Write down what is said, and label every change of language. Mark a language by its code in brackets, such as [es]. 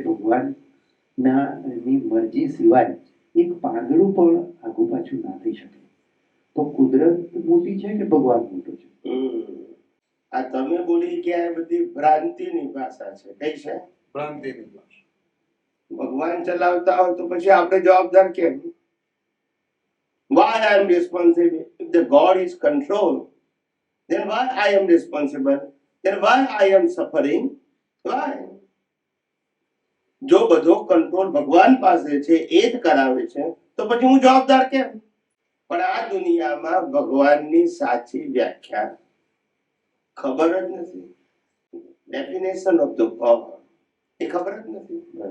[gu] ભગવાનના ની મરજી સિવાય એક પાંદડું પણ આગુ પાછું ના થઈ શકે. તો કુદરત મોટી છે કે ભગવાન મોટો છે? આ તમે બોલી કે આ બધી ભ્રાંતિની ભાષા છે. કઈ છે? ભ્રાંતિની ભાષા. ભગવાન ચલાવતા હોય તો પછી આપણે જવાબદાર કેમ? [en] Why I am responsible? If the God is control, then why I am responsible? Then why I am suffering? Why? [gu] જો બધો કંટ્રોલ ભગવાન પાસે છે, એ જ કરાવે છે, તો પછી હું જવાબદાર કેમ? પણ આ દુનિયામાં ભગવાનની સાચી વ્યાખ્યા ખબર જ નથી. ડેફિનેશન ઓફ ધ ગોડ એ ખબર જ નથી.